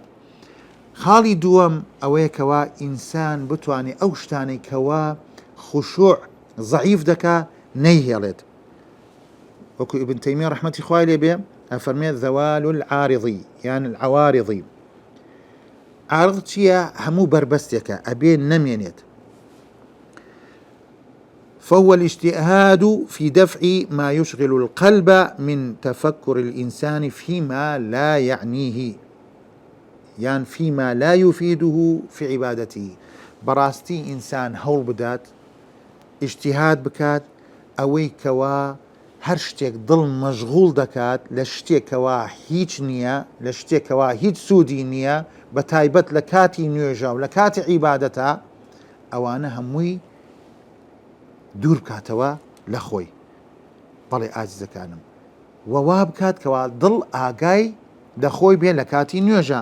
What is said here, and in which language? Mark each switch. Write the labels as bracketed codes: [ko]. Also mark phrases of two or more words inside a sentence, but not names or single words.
[ckb] خاڵی دووەم ئەوەیە کەوا ئینسان بتوانێت ئەو شتانەی کەوا خوشوع ضعیف دەکا نەیهێڵێت. وەکو ئیبن تەیمیە ڕەحمەتی خوای لێ بێ ئەفەرمێت [ar] زەوال العارضی [ckb] یان العوارضی. عارض چییە؟ هەموو بربەستێکە ئەبێ نەمێنێت. [ar] فهو الاجتهاد في دفع ما يشغل القلب من تفكر الإنسان فيما لا يعنيه يعني فيما لا يفيده في عبادته. [ckb] براستي إنسان هول بدات اجتهاد بكات أوي كوا هەر شتێک دڵ مەشغوڵ دەکات لە شتێکەوە هیچ نییە، لە شتێکەوە هیچ سوودی نییە، بە تایبەت لە کاتی نوێژە و لە کاتی عیبادەتە، ئەوانە هەمووی دوور بکاتەوە لە خۆی. بەڵێ ئازیزەکانم، وەوا بکات کەوا دڵ ئاگای دەخۆی بێ لە کاتی نوێژە.